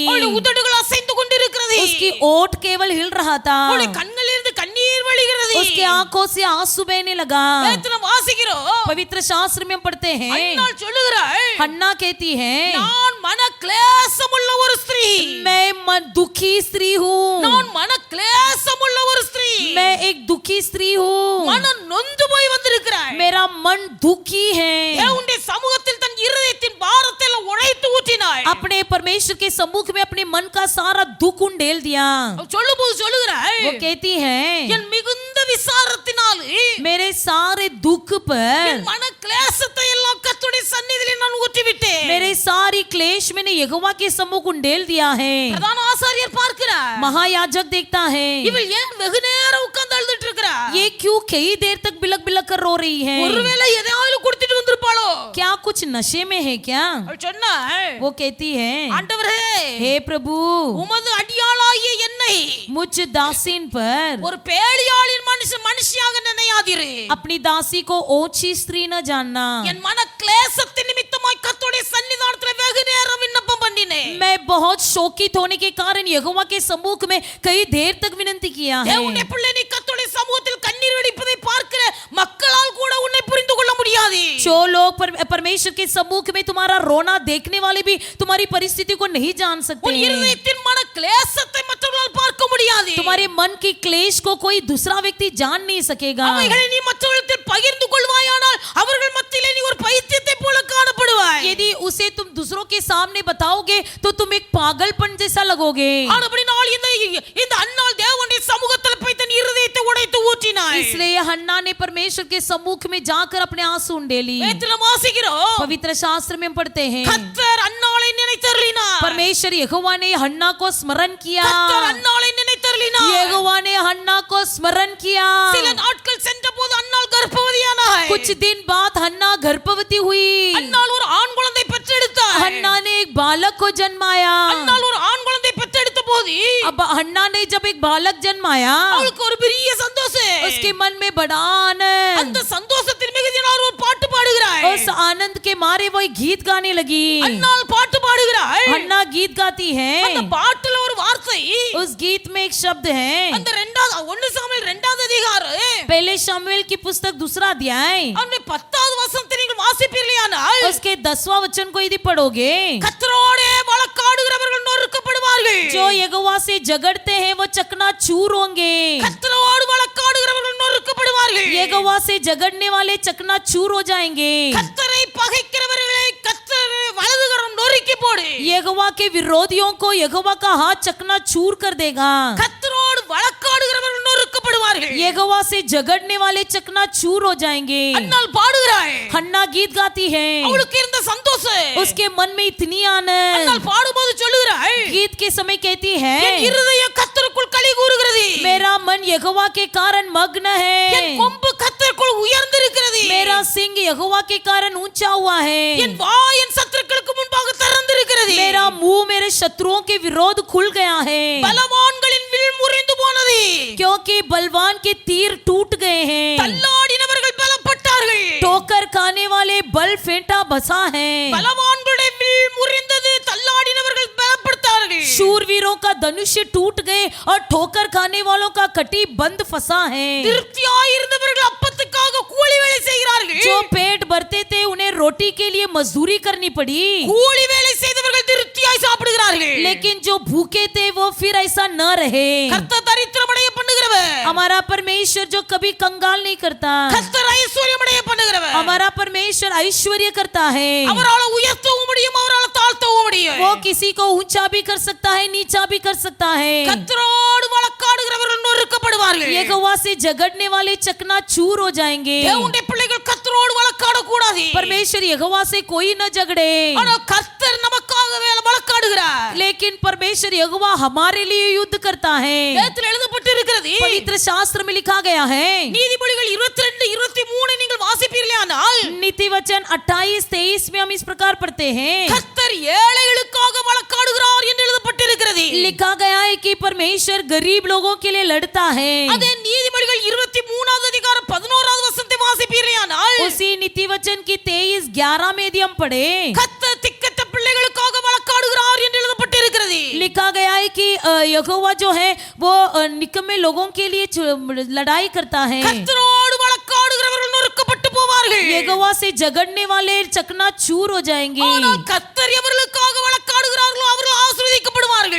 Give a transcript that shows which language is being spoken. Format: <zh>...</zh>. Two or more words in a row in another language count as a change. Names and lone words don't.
<ta>அவளுடைய உதடுகள் அசைந்து கொண்டிருக்கிறது.</ta> <hi>उसकी ओठ केवल हिल रहा था.</hi> <ta>அவளுடைய கண்களிலிருந்து கண்ணீர் வழிகிறது.</ta> <hi>उसके आंखों से आंसू बहने लगा.</hi> <ta>வேதத்தில் வாசிக்கிறோம்.</ta> <hi>पवित्र शास्त्र में हम पढ़ते हैं,</hi> <ta>அன்னாள் சொல்லுகிறாள்,</ta> <hi>हन्ना कहती है,</hi> <ta>நான் மன கிளேசமுள்ள ஒரு ஸ்திரீ.</ta> <hi>मैं दुखी स्त्री हूँ.</hi> <ta>நான் மன கிளேசமுள்ள ஒரு ஸ்திரீ.</ta> <hi>मैं एक दुखी स्त्री हूँ.</hi> <ta>மனம் நொந்து போய் வந்திருக்கிறாள்.</ta> <hi>मेरा मन दुखी है.</hi> <ta>தேவனுடைய சமூகத்தில் தன் இருதயத்தின் பாரத்தை எல்லாம் உடைத்து ஊற்றினாள்.</ta> <hi>अपने परमेश्वर के सम्मुख में अपने मन का सारा दुख उंडेल दिया.</hi> <ta>அவள் சொல்லும்போது சொல்லுகிறாள்,</ta> <hi>वो कहती है,</hi> <ta>என் மிகுந்த விசாரத்தினாலே</ta> <hi>मेरे सारे दुख पर,</hi> <ta>என் மன கிளேசத்தை எல்லாம் கர்த்தருடைய சந்நிதியிலே நான் ஊற்றி விட்டேன்.</ta> <hi>मेरे सारी क्लेश मैंने यहोवा के सम्मुख उंडेल दिया है.</hi> <ta>பிரதான ஆசாரியர் பார்க்கிறார்.</ta> <hi>महायाजक देखता है,</hi> <ta>இவள் ஏன் வெகு நேரம் உட்கார்ந்து அழுதுட்டு இருக்கிறார்?</ta> <hi>ये क्यों कई देर तक बिलक बिलक कर रो रही है?</hi> <ta>ஒருவேளை எதையாவது கொடுத்துட்டு வந்திருப்பாளோ?</ta> <hi>क्या कुछ नशे में है क्या?</hi> <ta>அவள் சொன்னாள்,</ta> <hi>वो कहती है,</hi> <ta>ஆண்டவரே,</ta> <hi>हे प्रभु,</hi> <ta>உமது அடியாளாகிய என்னை</ta> <hi>मुझ दासीन पर</hi> <ta>ஒரு பேலியாளின் மனுஷியாக நினையாதிரு.</ta> <hi>अपनी दासी को ओछी स्त्री न जानना.</hi> <ta>என் மன கிளேசத்தின் நிமித்தமாய் கர்த்தருடைய சன்னிதானத்திலே வெகு நேரம் விண்ணப்பம் பண்ணினேன்.</ta> <hi>मैं बहुत शोकित होने के कारण यहोवा के सम्मुख में कई देर तक विनती किया है.</hi> <ta>தேவனுடைய பிள்ளை, நீ கர்த்தருடைய சமூகத்தில் கண்ணீர் வடிப்பதை பார்க்கிற மக்களால் கூட உன்னை புரிந்து கொள்ள முடியாது.</ta> <hi>जो लोग परमेश्वर के सम्मुख में तुम्हारा रोना देखने वाले भी तुम्हारी परिस्थिति को नहीं जान सकते</hi> <ta>உன்</ta> <hi>हैं.</hi> <ta>இருதயத்தின் மன கிளேசத்தை மற்றவர்களால் பார்க்க முடியாது.</ta> <hi>तुम्हारे मन की क्लेश को कोई दूसरा व्यक्ति जान नहीं सकेगा.</hi> <ta>அவைகளை நீ மற்றவர்களிடத்தில் பகிர்ந்து கொள்வாயானால் அவர்கள் மத்தியிலே நீ ஒரு பைத்தியத்தை போல காணப்படுவாய்.</ta> <hi>यदि उसे तुम दूसरों के सामने बताओगे तो तुम एक पागलपन जैसा लगोगे.</hi> <ta>ஆனபடியால் இந்த அன்னாள் தேவனுடைய சமூகத்தில் போய் தன் இருதயத்தை உடைத்து ஊற்றினாள்.</ta> <hi>इसलिए हन्ना ने परमेश्वर के सम्मुख में जाकर अपने आंसू उंडेली.</hi> <ta>வேதத்தில் வாசிக்கிறோம்,</ta> <hi>पवित्र शास्त्र में हम पढ़ते हैं,</hi> <ta>கர்த்தர் அன்னாளை நினைத்தருளினார்.</ta> <hi>परमेश्वर यहोवा ने हन्ना को स्मरण किया.</hi> <ta>கர்த்தர் அன்னாளை நினைத்தருளினார்.</ta> <hi>यहोवा ने हन्ना को स्मरण किया.</hi> <ta>சில நாட்கள் சென்றபோது அன்னாள் கர்ப்பவதியானாள்.</ta> <hi>कुछ दिन बाद हन्ना गर्भवती हुई.</hi> <ta>அன்னாள் ஒரு ஆண் குழந்தை பெற்றெடுத்தாள்.</ta> <hi>हन्ना ने एक बालक को जन्माया.</hi> <ta>அன்னாள் ஒரு ஆண் குழந்தை பெற்றெடுத்த போது</ta> <hi>अब हन्ना ने जब एक बालक जन्माया,</hi> <ta>அவளுக்கு ஒரு பெரிய சந்தோஷம்.</ta> <hi>उसके मन में बड़ा आनंद.</hi> <ta>அந்த சந்தோஷத்தின் மிகுதியினால் ஒரு பாட்டு பாடுகிறாள்.</ta> <hi>उस आनंद के मारे वो एक गीत गाने लगी.</hi> <ta>அன்னாள் பாட்டு பாடுகிறாள்.</ta> <hi>हन्ना गीत गाती है.</hi> <ta>அந்த பாட்டுல ஒரு வார்த்தை,</ta> <hi>उस गीत में एक शब्द है,</hi> <ta>அந்த 1 சாமுவேல் 2வது அதிகாரம்</ta> <hi>पहले शमूएल की पुस्तक 2 अध्याय</hi> <ta>அந்த 10வது வசனத்தை நீங்கள் வாசிப்பீர்களானால்</ta> <hi>उसके 10वां वचन को यदि पढ़ोगे,</hi> <ta>கர்த்தரோடே வழக்காடுகிறவர்கள் நொறுக்கப்படுவார்கள்.</ta> <hi>जो यहोवा से झगड़ते हैं वो चकनाचूर होंगे.</hi> <ta>கர்த்தரோடு வழக்காடுகிறவர்கள் நொறுக்கப்படுவார்கள்.</ta> <hi>यहोवा से झगड़ने वाले चकनाचूर हो जाएंगे.</hi> <ta>கர்த்தரை பகைக்கிறவர்களை கர்த்தர் வலதுகரம் நொறுக்கி போடு.</ta> <hi>यहोवा के विरोधियों को यहोवा का हाथ चकनाचूर कर देगा.</hi> <ta>கர்த்தரோடு வழக்காடுகிறவர்கள் நொறுக்கப்படுவார்கள்.</ta> <hi>यहोवा से झगड़ने वाले चकनाचूर हो जाएंगे.</hi> <ta>அன்னாள் பாடுகிறாள்.</ta> <hi>हन्ना गीत गाती है.</hi> <ta>அவளுக்கு இருந்த சந்தோஷம்,</ta> <hi>उसके मन में इतनी आनंद.</hi> <ta>அன்னாள் பாடும்போது சொல்லுகிறாள்,</ta> <hi>गीत के समय कहती है,</hi> <ta>என் இருதயம் கர்த்தருக்குள் களி கூறுகிறது.</ta> <hi>मेरा मन यहोवा के कारण मग्न</hi> <ta>என்</ta> <hi>है.</hi> <ta>கொம்பு கர்த்தருக்குள் உயர்ந்திருக்கிறது.</ta> <hi>मेरा सिंग यहोवा के कारण ऊंचा हुआ है.</hi> <ta>என் வாய் என் சத்துருக்களுக்கு முன்பாக திறந்திருக்கிறது.</ta> <hi>मेरा मुंह मेरे शत्रुओं के विरोध खुल गया है.</hi> <ta>பலவான்களின் வில் முறிந்து போனது.</ta> <hi>क्योंकि बलवान के तीर टूट गए हैं.</hi> <ta>தள்ளாடினவர்கள் பலப்பட்டார்கள்.</ta> <hi>ठोकर खाने वाले बल फेंटा बसा है.</hi> <ta>பலவான்களுடைய வில் முறிந்தது, தள்ளாடினவர்கள் பலப்பட்டார்கள்.</ta> <hi>शूरवीरों का धनुष्य टूट गए और ठोकर खाने वालों का कटी बंद फंसा है.</hi> <ta>திருப்தியாயிருந்தவர்கள் அப்பத்துக்காக கூலி வேலை செய்கிறார்கள்.</ta> <hi>जो पेट भरते थे उन्हें रोटी के लिए मजदूरी करनी पड़ी.</hi> <ta>கூலி வேலை செய்தவர்கள் திருப்தியாய் சாப்பிடுகிறார்கள்.</ta> <hi>लेकिन जो भूखे थे वो फिर ऐसा न रहे.</hi> <ta>கர்த்தர் தரித்திரமடைய பண்ணுகிறவர்.</ta> <hi>हमारा परमेश्वर जो कभी कंगाल नहीं करता.</hi> <ta>கர்த்தர் ஐஸ்வர்யமடைய பண்ணுகிறவர்.</ta> <hi>हमारा परमेश्वर ऐश्वर्य करता है.</hi> <ta>அவரால் உயர்த்தவும் முடியும், அவரால் தாழ்த்தவும் முடியும்.</ta> <hi>वो किसी को ऊंचा भी कर सकता है, नीचा भी कर सकता है।</hi> <ta>கர்த்தரோடு வழக்காடுகிறவர்கள் நொறுக்கப்படுவார்கள்.</ta> <hi>यहोवा से झगड़ने वाले चकनाचूर हो जाएंगे।</hi> <ta>தேவனுடைய பிள்ளைகள் கர்த்தரோடு வழக்காட கூடாது.</ta> <hi>परमेश्वर यहोवा से कोई न झगड़े,</hi> <ta>ஆனால் கர்த்தர் நமக்காக வழக்காடுகிறார்.</ta> <hi>लेकिन परमेश्वर यहोवा हमारे लिए युद्ध करता है।</hi> <ta>வேதத்தில் எழுதப்பட்டு இருக்கிறது.</ta> <hi>पवित्र शास्त्र में लिखा गया है।</hi> <ta>நீதிமொழிகள் 22 23 நீங்கள் வாசிப்பீர்களானால்</ta> <hi>नीति वचन 28-23 में हम इस प्रकार पढ़ते हैं।</hi> <ta>கர்த்தர் ஏழைகளுக்காக வழக்காடுகிறார் என்று எழுதப்பட்டிருக்கிறது.</ta> <hi>लिखा गया है कि परमेश्वर गरीब लोगों के लिए लड़ता है।</hi> <ta>அதே நீதிமொழிகள் 23வது அதிகாரம் 11வது வசனத்தை வாசிப்பீர்களானால்</ta> <hi>उसी नीति वचन की 23-11 में यदि हम पढ़े,</hi> <ta>கர்த்தர் திக்கற்ற பிள்ளைகளுக்காக வழக்காடுகிறார் என்று எழுதப்பட்டிருக்கிறது.</ta> <hi>लिखा गया है कि यहोवा जो है वो निकम्मे लोगों के लिए लड़ाई करता है।</hi> <ta>கர்த்தரோடு வழக்காடுகிறவர்கள் நொறுக்கப்பட்டு போவார்கள்.</ta> <hi>यहोवा से झगड़ने वाले चकनाचूर हो जाएंगे।</hi> <ta>ஆனால் கர்த்தர் எவர்களுக்காக வழக்காடுகிறார்களோ அவர்கள் ஆசீர்வதிக்கப்படுவார்கள்.</ta>